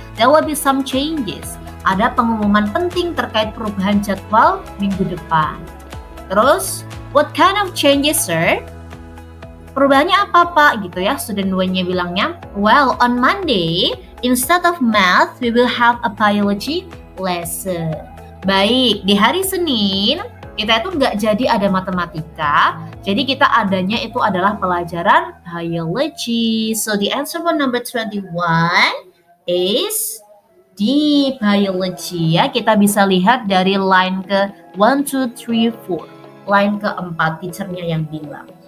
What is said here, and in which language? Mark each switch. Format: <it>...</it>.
<en>There will be some changes.</en> <id>Ada pengumuman penting terkait perubahan jadwal minggu depan. Terus,</id> <en>what kind of changes, sir?</en> <id>Perubahannya apa Pak gitu ya, student 1-nya bilangnya.</id> <en>Well, on Monday, instead of math, we will have a biology lesson.</en> <id>Baik, di hari Senin, kita itu nggak jadi ada matematika, jadi kita adanya itu adalah pelajaran biology.</id> <en>So, the answer for number 21 is D, biology ya.</en> <id>Kita bisa lihat dari line ke 1, 2, 3, 4. Line keempat, teachernya yang bilang.</id>